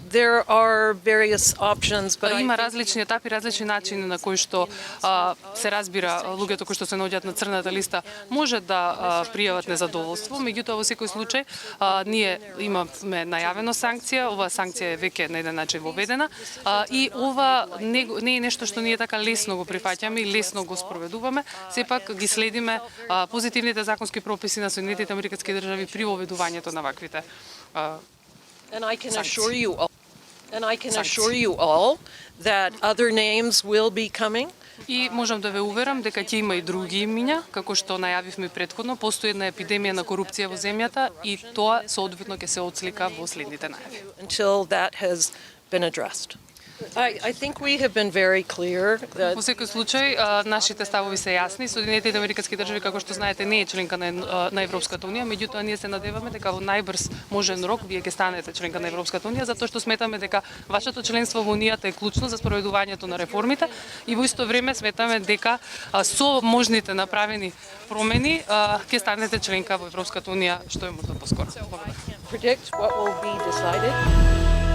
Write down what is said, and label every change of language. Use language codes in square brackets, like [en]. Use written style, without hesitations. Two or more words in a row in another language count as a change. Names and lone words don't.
[en] There are various options, but [mk] Има различни етапи, различни начини на кои што се разбира луѓето кои што се наоѓаат на црната листа може да пријават незадоволство. Меѓутоа во секој случај ние имаме најавено санкција, оваа санкција е веќе на еден начин воведена и ова не е нешто што ние така лесно го прифаќаме и лесно го спроведуваме. Сепак ги следиме позитивните законски прописи на Соединетите Американски држави при воведувањето на ваквите [en] And I can assure you all that other names will be coming. [mk] И можам да ве уверам дека ќе има и други имиња, како што најавивме претходно, постои една епидемија на корупција во земјата и тоа соодветно ќе се отслика во следните најави. [en] Until that has been addressed. I think we have been very clear that [mk] Во секој случај, нашите ставови се јасни. Соединетите Американски држави, како што знаете, не е членка на Европската унија, меѓутоа ние се надеваме дека во најбрз можен рок вие ќе станете членка на Европската унија, затоа што сметаме дека вашето членство во унијата е клучно за спроведувањето на реформите и во исто време сметаме дека со можните направени промени ќе станете членка во Европската унија што е можда поскоро. [en] predict what will be decided.